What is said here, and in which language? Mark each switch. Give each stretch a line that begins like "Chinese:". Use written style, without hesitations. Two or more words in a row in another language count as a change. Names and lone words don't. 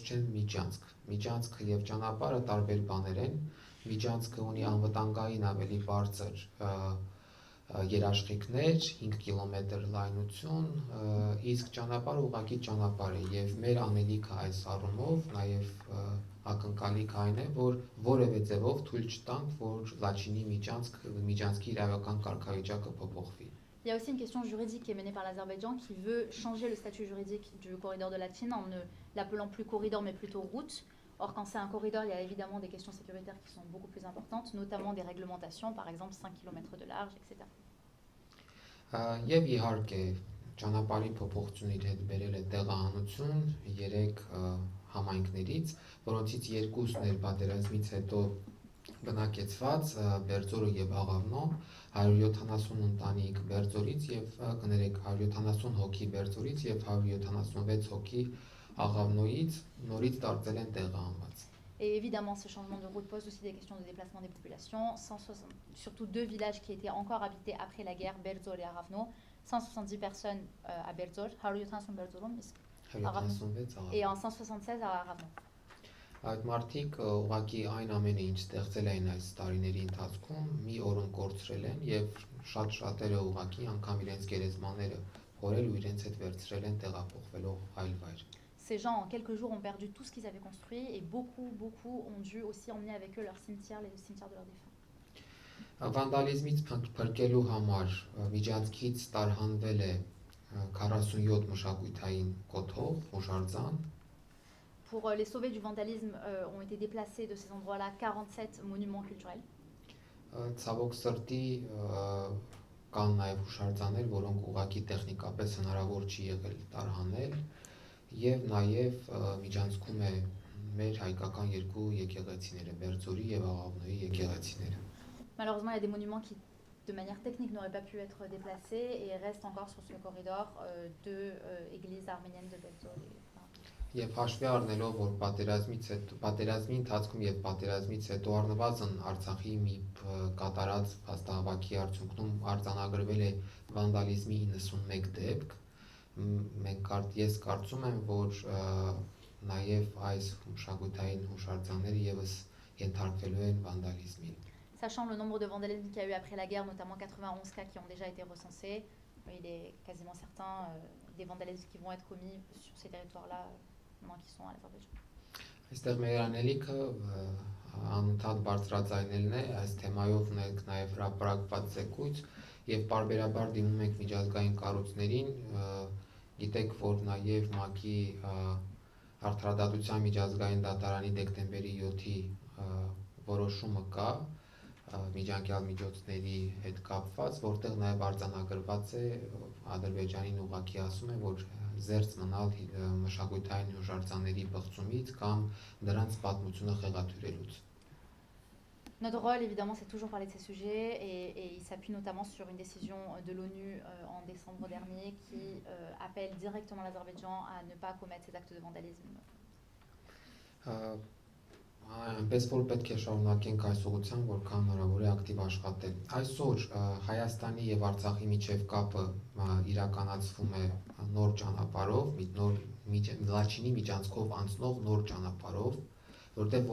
Armenian: թե միջանցք։ Միջանցքը եւ ճանապարհը տարբեր բաներ են։ Միջանցքը ունի անվտանգային ավելի բարձր երաշխիքներ, 5 կիլոմետր լայնություն, իսկ ճանապարհը ուղղակի ճանապարհ է եւ մեր անելիքը այս առումով նաեւ ակնկալիք այն է, որ որևէ ձևով թույլ չտանք, որ Լաչինի միջանցքի իրավական կարգավիճակը փոփոխվի։
French: Il y a aussi une question juridique qui est menée par l'Azerbaïdjan qui veut changer le statut juridique du corridor de Latchine en ne l'appelant plus corridor mais plutôt route. Or, quand c'est un corridor, il y a évidemment des questions sécuritaires qui sont beaucoup plus importantes, notamment des réglementations, par exemple 5 km de large, etc.
Armenian: Եվ իհարկե, ճանապարհի փոփոխությունների հետ բերել է տեղահանություն 3 համայնքներից, որոնցից 2-ն էր պատերազմից հետո բնակեցված Բերձորը եւ Աղավնո, 170 ընտանիք Բերձորից եւ կներեք 170 հոգի Բերձորից եւ 176 հոգի Աղավնոից նորից դարձել են տեղահանված։
French: Et évidemment, ce changement de route pose aussi des questions de déplacement des populations. Surtout 2 villages qui étaient encore habités après la guerre, Berzor et Aravno. 170 personnes à Berzor, et en 176 à Aravno.
Armenian: Այդ մարդիկ ուղղակի այն ամենը ինչ ստեղծել էին այս տարիների ընթացքում մի օրում կորցրել են եւ շատերը ուղղակի անգամ իրենց գերեզմաները փորել ու իրենց հետ վերցրել են տեղափոխվելով այլ վայր։
French: Ces gens, en quelques jours, ont perdu tout ce qu'ils avaient construit et beaucoup ont dû aussi emmener avec eux leur cimetière, les cimetières de leurs défunts.
Armenian: Վանդալիզմից փրկելու համար Միջանցքից տարհանվել է 47 մշակութային կոթող, հուշարձան։
French: Pour les sauver du vandalisme, ont été déplacés de ces endroits-là 47 monuments culturels.
Armenian: Ցավոք սրտի կան նաև հուշարձաններ, որոնք ուղղակի տեխնիկապես հնարավոր չի եղել տարհանել, եւ նաև Միջանցքում է մեր հայկական երկու եկեղեցիները, Բերձորի եւ Աղավնոյի եկեղեցիները։
French: Malheureusement, il y a des monuments qui, de manière technique, n'auraient pas pu être déplacés et restent encore sur ce corridor deux églises arméniennes de Belzor.
Armenian: Եվ հաշվի առնելով, որ պատերազմի ընթացքում եւ պատերազմից հետո առնվազն Արցախի մի կատարած փաստահավաքի արդյունքում արձանագրվել է վանդալիզմի 91 դեպք, ես կարծում եմ, որ նաեւ այս մշակութային հուշարձանները եւս ենթարկվելու են վանդալիզմին։
French: Sachant le nombre de vandalismes qu'il y a eu après la guerre, notamment 91 cas qui ont déjà été recensés, il est quasiment certain des vandalismes qui vont être commis sur ces territoires-là, maintenant qu'ils sont à l'Azerbaïdjan.
Armenian: Այստեղ մեր անելիքը անընդհատ բարձրաձայնելն է, այս թեմայով ունենք նաև հրապարակված զեկույց եւ պարբերաբար դիմում ենք միջազգային կառույցներին, գիտեք, որ նաև ՄԱԿ-ի Արդարադատության միջազգային դատարանի դեկտեմբերի 7-ի որոշումը կա միջանկյալ միջոցների հետ կապված, որտեղ նաև արձանագրված է Ադրբեջանին ուղղակի ասում է, որ զերծ մնալ մշակութային հուշարձանների բղծումից կամ դրանց պատմությունը խեղաթյուրելուց։
French: Notre rôle, évidemment, c'est toujours parler de ces sujets et il s'appuie notamment sur une décision de l'ONU en décembre dernier qui appelle directement l'Azerbaïdjan à ne pas commettre ces actes de vandalisme.
Armenian: Այնպես որ պետք է շարունակենք այս ուղղությամբ, որքան հնարավոր է ակտիվ աշխատել։ Այսօր Հայաստանի եւ Արցախի միջև կապը իրականացվում է նոր ճանապարհով, Լաչինի միջանցքով անցնող նոր ճանապարհով, որտեղ